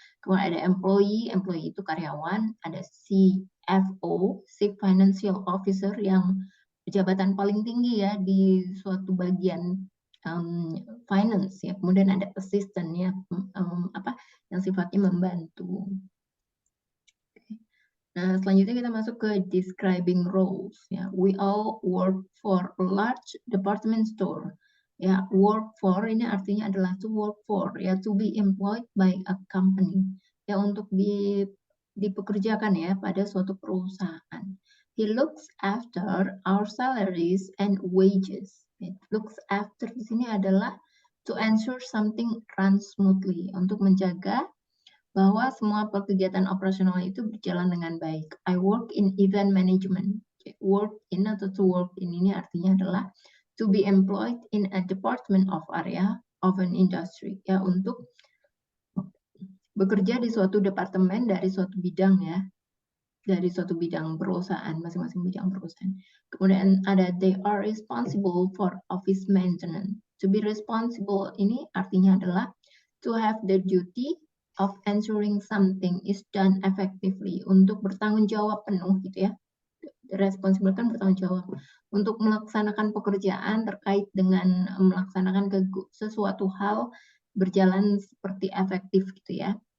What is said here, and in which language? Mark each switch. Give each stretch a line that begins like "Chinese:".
Indonesian: Kemudian ada employee itu karyawan, ada CFO, Chief Financial Officer, yang jabatan paling tinggi ya di suatu bagian finance ya. Kemudian ada assistant ya, yang sifatnya membantu. Nah, selanjutnya kita masuk ke describing roles ya.
English: We all work for a large department store. Ya, work for
Indonesian: ini artinya adalah
English: to work for ya, to be employed by a company.
Indonesian: Ya, untuk dipekerjakan ya pada suatu perusahaan.
English: He looks after our salaries and wages. It looks after
Indonesian: di sini adalah
English: to ensure something runs smoothly,
Indonesian: untuk menjaga bahwa semua kegiatan operasional itu berjalan dengan baik.
English: I work in event management.
Indonesian: Work in atau to work in ini artinya adalah
English: to be employed in a department of area of an industry,
Indonesian: ya, untuk bekerja di suatu departemen dari suatu bidang, ya, dari suatu bidang perusahaan, masing-masing bidang perusahaan. Kemudian ada
English: they are responsible for office maintenance. To be responsible ini artinya adalah to have the duty of ensuring something is done effectively,
Indonesian: untuk bertanggung jawab penuh gitu ya. Responsible kan bertanggung jawab untuk melaksanakan pekerjaan terkait dengan melaksanakan sesuatu hal berjalan seperti efektif gitu ya.